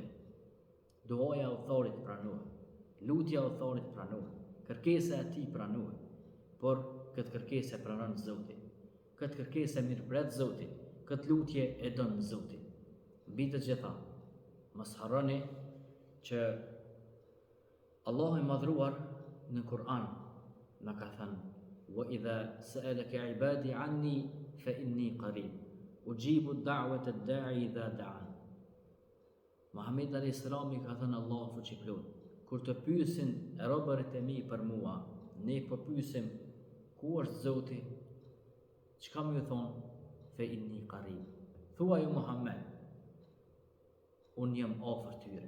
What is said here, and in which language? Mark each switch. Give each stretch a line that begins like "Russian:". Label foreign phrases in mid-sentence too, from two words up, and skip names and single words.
Albanian: Duaja e udhëtarit pranohet, lutja e udhëtarit pranohet, kërkesa e tij pranohet, por këtë kërkesë e pranon Zoti. Këtë kërkesë e mirëpret Zoti, këtë lutje e don Zoti. Mbi të gjitha, mos harroni që Allahu i madhruar në Kur'an na ka thënë:
Arabic: "وإذا سألك عبادي عني فإني قريب أجيب دعوة الداع إذا دعان."
Albanian: Muhamedi
Arabic: عليه السلام
Albanian: i ka thënë Allahu fuqiplot, kur të pyesin robërit e mi për mua, ne po pyesim ku është Zoti, çka më thon?
Arabic: فإني قريب.
Albanian: Thuaj o Muhammed, unë jam afër tyre.